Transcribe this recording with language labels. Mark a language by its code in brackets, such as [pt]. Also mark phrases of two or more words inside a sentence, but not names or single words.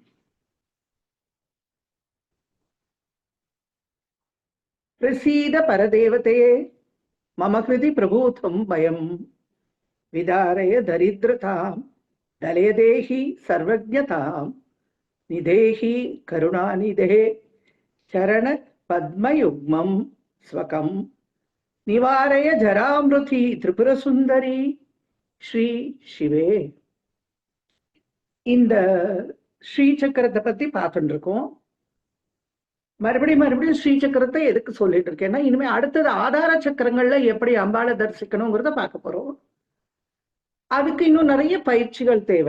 [sa] प्रसीद परदेवते मम कृति प्रभूतं भयं विदारय दरिद्रतां दलयदेहि सर्वज्ञतां निधेहि करुणानिधे चरण पद्मयुग्मं स्वकं निवारय जरामृति त्रिपुरसुन्दरी श्री शिवे. [ta] இந்த ஸ்ரீ சக்கரத்தை பத்தி பார்த்துட்டு இருக்கோம். மறுபடியும் ஸ்ரீ சக்கரத்தை எதுக்கு சொல்லிட்டு இருக்கேன்னா, இனிமே அடுத்தது ஆதார சக்கரங்கள்ல எப்படி அம்பாளை தரிசிக்கணுங்கிறத பார்க்க போறோம். அதுக்கு இன்னும் நிறைய பயிற்சிகள் தேவை.